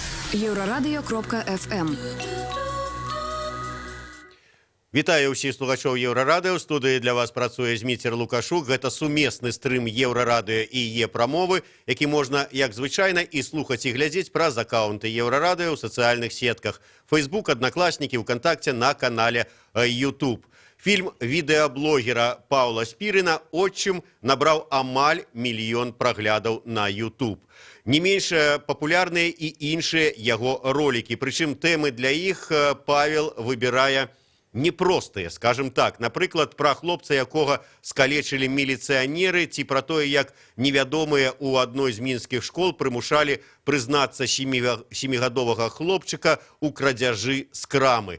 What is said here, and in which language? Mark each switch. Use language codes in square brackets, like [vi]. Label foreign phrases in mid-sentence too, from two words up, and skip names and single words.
[ru] Еврорадио.ФМ. [be] Вітаю ўсіх слухачоў Еўрарадыё. У студыі для вас працуе Зміцер Лукашук. Гэта сумесны стрым Еўрарадыё і Е-прамовы, які можна, як звычайна, і слухаць і глядзець праз акаунты Еўрарадыё ў сацыяльных сетках. [ru] Facebook, Одноклассники, ВКонтакте, на канале YouTube. [be] Фильм відэаблогера Паўла Спірына [ru] «Отчым» [be] набраў амаль 1 мільён праглядаў на YouTube. Не менш папулярныя і іншыя яго ролики. Прычым тэмы для іх Павел выбірае непростыя, скажем так. Напрыклад, пра хлопца, якога скалечылі міліцыянеры, ці пра тое, як невядомыя ў адной з мінскіх школ прымушалі прызнацца 7гадовага хлопчыка ў крадзяжы з крамы.